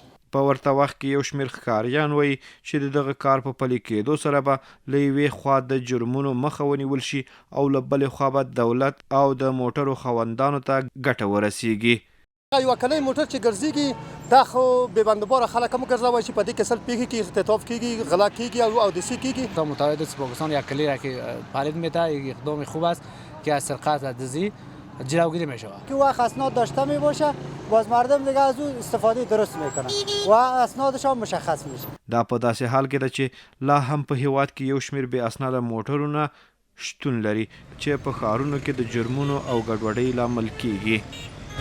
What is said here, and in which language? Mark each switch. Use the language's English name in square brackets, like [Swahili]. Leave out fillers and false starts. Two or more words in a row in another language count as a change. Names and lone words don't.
[Pashto] په ورته وخت کې یو شمېر ښکاریان وایي چې دغه کار په پلي کېدو سره به له یوې خوا د جرمونو مخه ونیول شي او له بلې خوا به دولت او د موټرو خاوندانو ته ګټه ورسیږي. یو کلی موټر چې ګرځېږي دا خو بې بندباره خلک هم ګرځوي چې په دې کې سل پیښې کېږي اختطاف کېږي غلا کېږي او دسي کېږي. [Persian] تا متعهد است پاکستان یک کلی را که پالید میده یک اقدام خوب است که از سرقت و دزدی جلوگیری میشه که وقت اسناد داشته میباشه باز مردم دیگه از اون استفاده درست میکنن و اسنادش هم مشخص میشه. [Pashto] دا په داسې حال کې ده چې لا هم په هیواد کې یو شمېر بې اسناده موټرونه شتون لري چې په ښارونو کې د جرمونو او ګډوډۍ لامل کیږي.